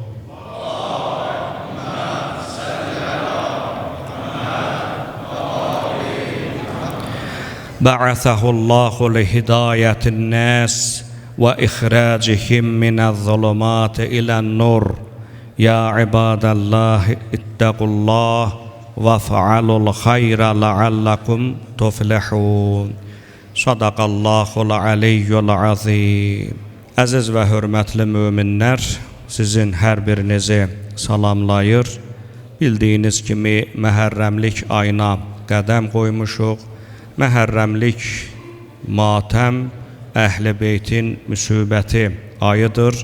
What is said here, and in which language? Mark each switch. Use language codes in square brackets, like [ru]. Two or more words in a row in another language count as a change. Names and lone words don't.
[ar] بعثه الله لهداية الناس وإخراجهم من الظلمات إلى النور يا عباد الله اتقوا الله وافعلوا الخير لعلكم تفلحون صدق الله العلي العظيم. [az] Əziz və hörmətli möminlər, sizin hər birinizi salamlayır. Bildiyiniz kimi məhərrəmlik ayına qədəm qoymuşuq. Məhərrəmlik matəm, Əhl-i Beytin müsibəti ayıdır.